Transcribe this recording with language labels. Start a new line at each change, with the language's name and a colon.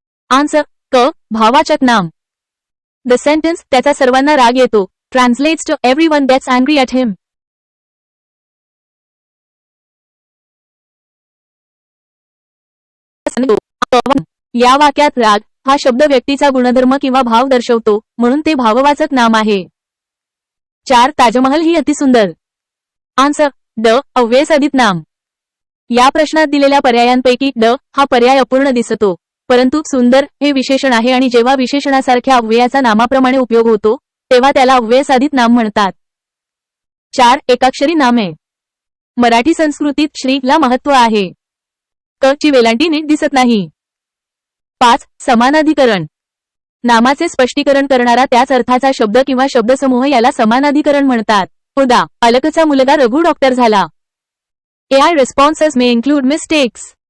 Marathi: Answer भाववाचक नाम.
English: The sentence
Marathi: त्याचा सर्वांना राग येतो
English: translates to everyone gets angry at him.
Marathi: या वाक्यात राग हा शब्द व्यक्तीचा गुणधर्म किंवा भाव दर्शवतो, म्हणून ते भाववाचक नाम आहे. 4. ताजमहल ही अतिसुंदर. आन्सर अव्ययसाधित नाम. या प्रश्नात दिलेल्या पर्यायांपैकी हा पर्याय अपूर्ण दिसतो, परंतु सुंदर हे विशेषण आहे आणि जेव्हा विशेषणासारख्या अव्ययाचा नामाप्रमाणे उपयोग होतो तेव्हा त्याला अव्ययसाधित नाम म्हणतात. 4. एकाक्षरी नामे. मराठी संस्कृतीत श्री ला महत्त्व आहे. क ची वेलांटी नीट दिसत नाही. 5. समानाधिकरण. नामाचे स्पष्टीकरण करणारा त्याच अर्थाचा शब्द किंवा शब्दसमूह याला समानाधिकरण म्हणतात. उदा. अलकचा मुलगा रघु डॉक्टर झाला.
English: AI responses may include mistakes.